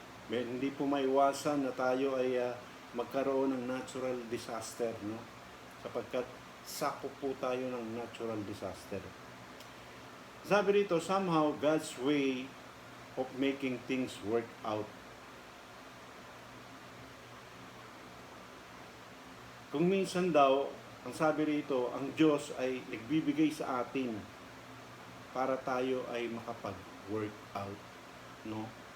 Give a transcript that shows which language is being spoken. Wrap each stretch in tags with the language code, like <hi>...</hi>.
<tl>Hindi po maiwasan na tayo ay magkaroon ng natural disaster, no? Sapagkat sakop po tayo ng natural disaster. Sabi rito,</tl> <en>somehow God's way of making things work out.</en> <tl>Kung minsan daw, ang sabi rito, ang Diyos ay nagbibigay sa atin para tayo ay makapag-work out, no?</tl>